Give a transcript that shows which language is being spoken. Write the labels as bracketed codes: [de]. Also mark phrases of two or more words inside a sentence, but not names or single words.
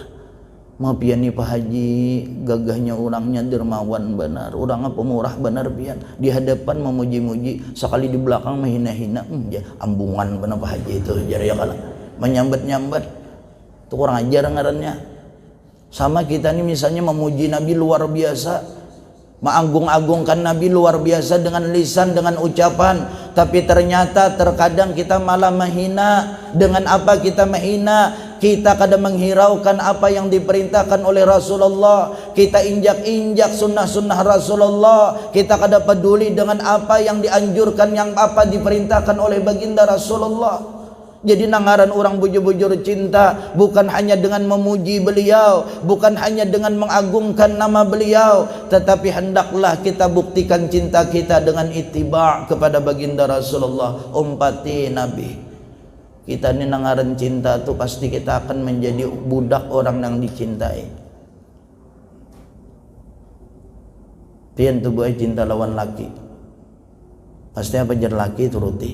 [bjn] Mau pian ni Pak Haji, gagahnya orangnya dermawan benar, orangnya pemurah benar pian. Di hadapan memuji-muji, sekali di belakang menghina-hina, ya ambungan benar Pak Haji itu, jar ya kalah. Menyambat-nyambat, itu kurang ajar ngarannya. [id] Sama kita nih misalnya memuji Nabi luar biasa, mengagung-agungkan Nabi luar biasa dengan lisan, dengan ucapan, tapi ternyata terkadang kita malah menghina. Dengan apa kita menghina? Kita kadang menghiraukan apa yang diperintahkan oleh Rasulullah, kita injak-injak sunnah-sunnah Rasulullah, kita kadang peduli dengan apa yang dianjurkan, yang apa diperintahkan oleh baginda Rasulullah. [bjn] Jadi nangaran orang bujur-bujur cinta [id] bukan hanya dengan memuji beliau, bukan hanya dengan mengagungkan nama beliau, tetapi hendaklah kita buktikan cinta kita dengan ittiba' kepada baginda Rasulullah, [bjn] umpati Nabi. [id] Kita ini nangaran cinta tu pasti kita akan menjadi budak orang yang dicintai. [bjn] Pian tu buat cinta lawan laki, pasti apa jar laki turuti.